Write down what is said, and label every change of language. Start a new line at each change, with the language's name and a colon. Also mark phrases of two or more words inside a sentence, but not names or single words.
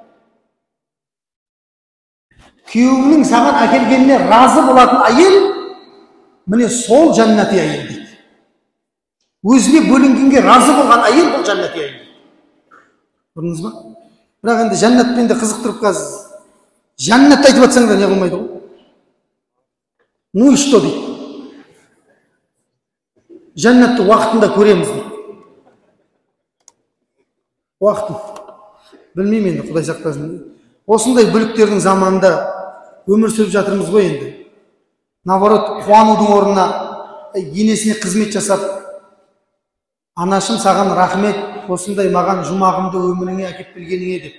Kazakh: Күйеуіңнің саған әкелгеніне разы болатын әйел, міне сол жәннати әйел дейді. Өзіне бөлінгенге разы болған әйел бұл жәннати әйел дейді. Көрдіңіз ба? Бірақ енді жәннатпен де қызықтырып қазір. Жәннат айтып жатсаң да не қылмайды ғой.
Russian: Ну и что дейді.
Kazakh: Жәннатты уақытында көреміз дейді. Уақытын. Білмеймін енді, Құдай сақтасын. Осындай бүліктердің заманында өмір сүріп жатырмыз ғой енді. Наоборот, қуанудың орнына енесіне қызмет жасап, анашым саған рахмет, осындай маған жұмағымды өміріңе әкеп келгеніңе деп.